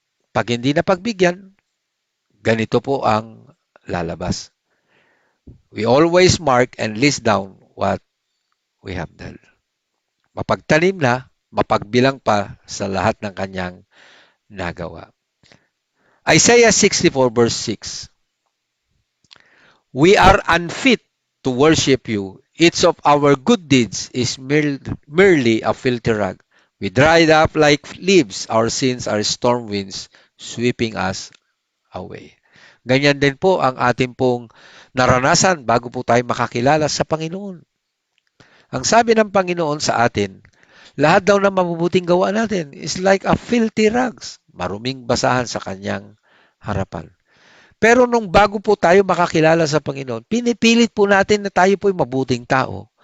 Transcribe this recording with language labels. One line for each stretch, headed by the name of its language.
Filipino: Pag hindi na pagbigyan, ganito po ang lalabas.
English: We always mark and list down what we have done.
Filipino: Mapagtanim na, mapagbilang pa sa lahat ng kanyang nagawa.
English: Isaiah 64 verse 6. We are unfit to worship you. Each of our good deeds is merely a filthy rag. We dried up like leaves. Our sins are storm winds sweeping us away.
Filipino: Ganyan din po ang ating pong naranasan bago po tayo makakilala sa Panginoon. Ang sabi ng Panginoon sa atin, lahat daw ng mabubuting gawa natin
English: is like a filthy rags,
Filipino: maruming basahan sa kanyang harapan. Pero nung bago po tayo makakilala sa Panginoon, pinipilit po natin na tayo po'y mabuting tao.